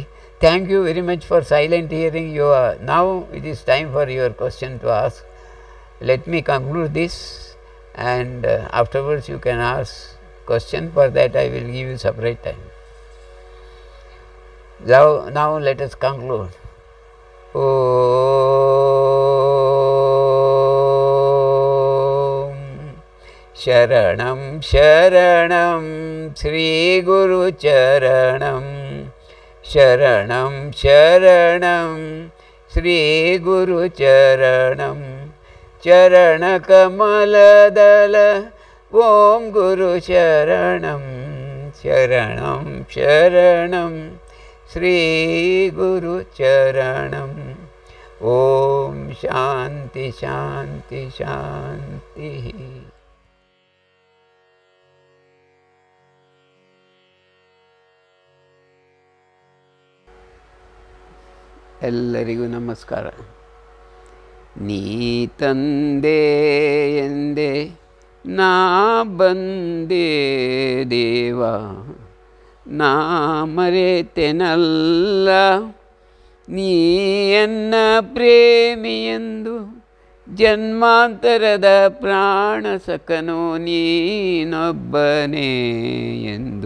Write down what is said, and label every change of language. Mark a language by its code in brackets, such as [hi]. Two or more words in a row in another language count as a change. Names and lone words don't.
[en] Thank you very much for silent hearing. Now it is time for your question to ask. Let me conclude this, and afterwards you can ask question. For that I will give you separate time. Now let us conclude. [sa] शरणं शरणं श्री गुरु चरणं शरणं शरणं श्री गुरु चरणं चरण कमलदल ॐ गुरु शरणं शरणं शरणं श्री गुरु चरणं ॐ शान्ति शान्ति शान्ति. [kn] ಎಲ್ಲರಿಗೂ ನಮಸ್ಕಾರ. ನೀ ತಂದೆ ಎಂದೆ ನಾ ಬಂದೆ ದೇವ, ನಾ ಮರೆತೆನಲ್ಲ ನೀ ಎನ್ನ ಪ್ರೇಮಿಯೆಂದು, ಜನ್ಮಾಂತರದ ಪ್ರಾಣ ಸಖನೋ ನೀನೊಬ್ಬನೇ ಎಂದು.